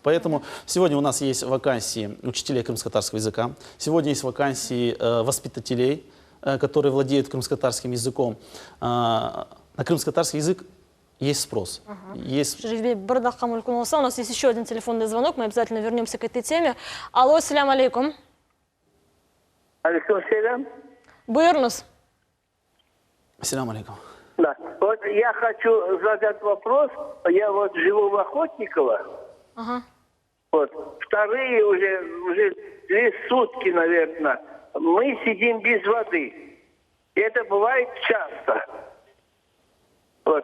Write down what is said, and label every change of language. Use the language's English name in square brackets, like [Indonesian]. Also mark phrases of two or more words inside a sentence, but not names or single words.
[Russian] Поэтому сегодня у нас есть вакансии учителей крымско-татарского языка. Сегодня есть вакансии воспитателей, которые владеют крымско-татарским языком. На крымско-татарский язык есть спрос. Есть... Шерифбей Бардах Камулькунулса. У нас есть еще один телефонный звонок, мы обязательно вернемся к этой теме. Алло, [Arabic] السلام عليكم. عليكم السلام. [Crimean Tatar] Буйрнус. [Arabic] السلام عليكم. [Russian] Да. Вот я хочу задать вопрос. Я вот живу в Охотниково. Ага. Вот. Вторые уже 2 сутки, наверное, мы сидим без воды. И это бывает часто. Вот.